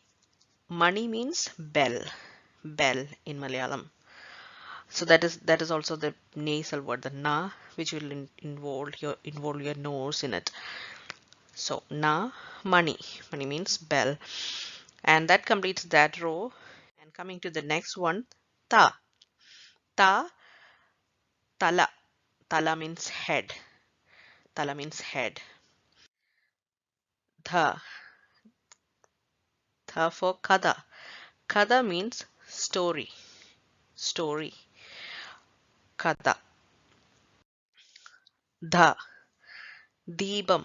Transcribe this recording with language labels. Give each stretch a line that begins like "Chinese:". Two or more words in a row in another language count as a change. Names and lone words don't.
English: Money means bell, bell in Malayalam. So that is also the nasal word, the na, which will involve your nose in it. So na, money. Money means bell. And that completes that row. And coming to the next one, ta. Ta, tala. Tala means head. Tala means head. Dha. Dha for kada. Kada means story. Story. Kada. Dha. Deepam.